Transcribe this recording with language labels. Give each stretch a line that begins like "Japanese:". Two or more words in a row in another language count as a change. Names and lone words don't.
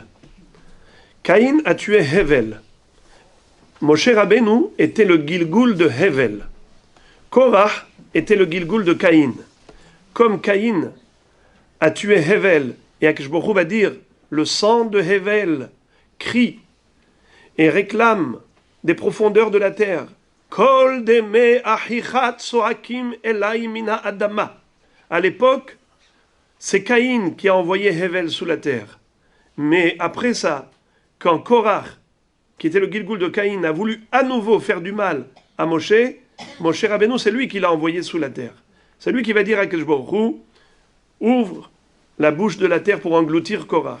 French: Caïn a tué Hevel. Moshe Rabbeinu était le Gilgul de Hevel. Korach était le Gilgul de Caïn. Comme Caïn a tué Hevel, et
Hebrew: הקדוש ברוך הוא
French: va dire, le sang de Hevel crie et réclame des profondeurs de la terre.
Hebrew: קול דמי אחיך צועקים אלי מן האדמה.
French: À l'époque, c'est Caïn qui a envoyé Hevel sous la terre. Mais après ça, quand Korach, qui était le Gilgul de Caïn, a voulu à nouveau faire du mal à Moshe, Moshe Rabbeinu, c'est lui qui l'a envoyé sous la terre. C'est lui qui va dire à
Hebrew: הקדוש ברוך הוא,
French: ouvre la bouche de la terre pour engloutir Korach.